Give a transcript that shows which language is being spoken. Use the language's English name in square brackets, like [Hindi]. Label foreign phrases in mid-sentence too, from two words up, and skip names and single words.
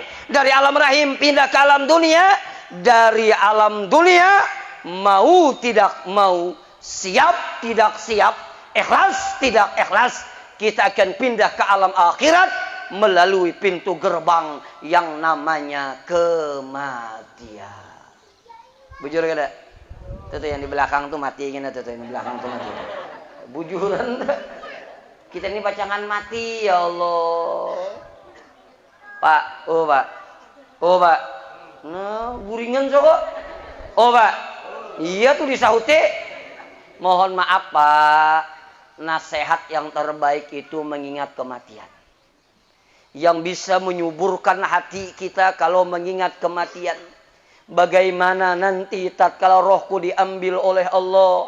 [Indonesian] Dari alam rahim pindah ke alam dunia. Dari alam dunia mau tidak mau, siap tidak siap, ikhlas tidak ikhlas, kita akan pindah ke alam akhirat melalui pintu gerbang yang namanya kematian. [Banjar] Bujur kada? Tuh yang di belakang tuh mati gini tuh yang di belakang tuh mati. Bujuran. Kita ini pacangan mati [Arabic] ya Allah. [Indonesian] Pak, Pak. Pak. [Banjar] Nah, guringan so kok. Pak. Iya tuh disahute. Mohon maaf Pak. [Indonesian] Nasihat yang terbaik itu mengingat kematian. Yang bisa menyuburkan hati kita kalau mengingat kematian. Bagaimana nanti tatkala rohku diambil oleh Allah.